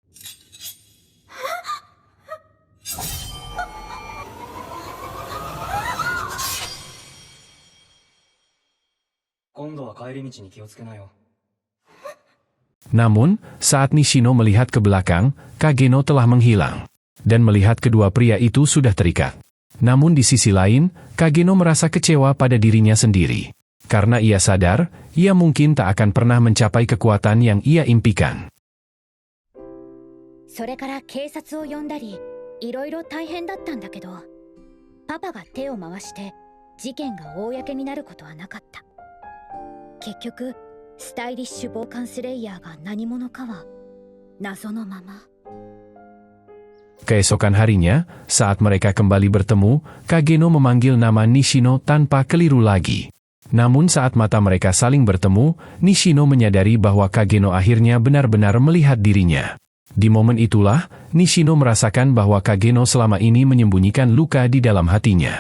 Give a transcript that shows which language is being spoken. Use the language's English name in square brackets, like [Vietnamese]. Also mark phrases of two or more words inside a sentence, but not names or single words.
[Indonesian] Namun, saat Nishino melihat ke belakang, Kageno telah menghilang. Dan melihat kedua pria itu sudah terikat. Namun di sisi lain, Kageno merasa kecewa pada dirinya sendiri. Karena ia sadar, ia mungkin tak akan pernah mencapai kekuatan yang ia impikan. [Japanese] それから警察を呼んだり、いろいろ大変だったんだけど、パパが手を回して事件が公になることはなかった。結局、スタイリッシュ暴漢スレイヤーが何者かは謎のまま。 [Indonesian] Keesokan harinya, saat mereka kembali bertemu, Kageno memanggil nama Nishino tanpa keliru lagi. Namun saat mata mereka saling bertemu, Nishino menyadari bahwa Kageno akhirnya benar-benar melihat dirinya. Di momen itulah, Nishino merasakan bahwa Kageno selama ini menyembunyikan luka di dalam hatinya.